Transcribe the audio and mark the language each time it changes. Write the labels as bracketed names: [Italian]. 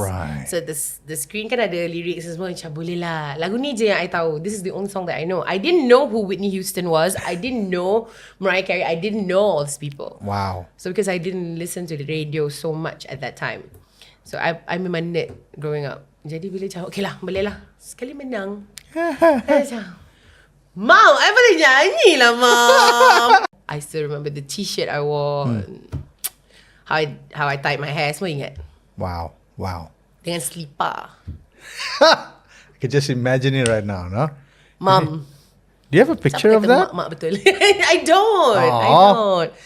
[English] Right. So the screen [Malay] kan ada lyrics semua, macam boleh lah. Lagu ni je yang I tahu. [English] This is the only song that I know. I didn't know who Whitney Houston was. I didn't know Mariah Carey. I didn't know all these people. Wow. So because I didn't listen to the radio so much at that time. So I'm a nerd growing up. [Malay] Jadi bila macam, okay lah, boleh lah. Sekali menang. Macam, Mom, I boleh nyanyi lah, Mom. [English] I still remember the t-shirt I wore. How I tied my hair. [Malay] Semua ingat. [English] Wow. [Malay] Dengan slipper. [English] I can just imagine it right now, no? Mom. Do you have a picture of that? [Malay] Mak betul. [English] I don't.